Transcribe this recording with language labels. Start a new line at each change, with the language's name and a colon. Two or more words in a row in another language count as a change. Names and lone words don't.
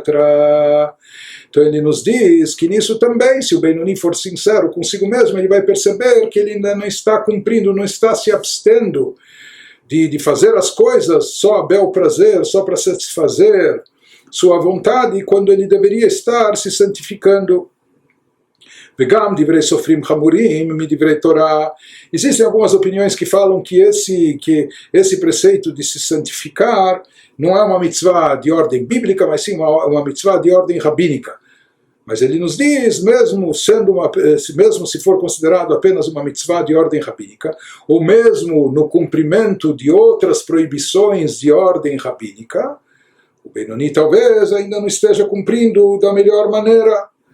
Portuguese: Então ele nos diz que nisso também, se o Benoni for sincero consigo mesmo, ele vai perceber que ele ainda não está cumprindo, não está se abstendo de fazer as coisas só a bel prazer, só para satisfazer sua vontade, quando ele deveria estar se santificando.
Hebrew: וגם דברי סופרים חמורים מדברי תורה.
Portuguese: Existem algumas opiniões que falam que esse preceito de se santificar não é uma mitzvah de ordem bíblica, mas sim uma mitzvah de ordem rabínica. Mas ele nos diz, mesmo se for considerado apenas uma mitzvah de ordem rabínica, ou mesmo no cumprimento de outras proibições de ordem rabínica, o Benoni talvez ainda não esteja cumprindo da melhor maneira.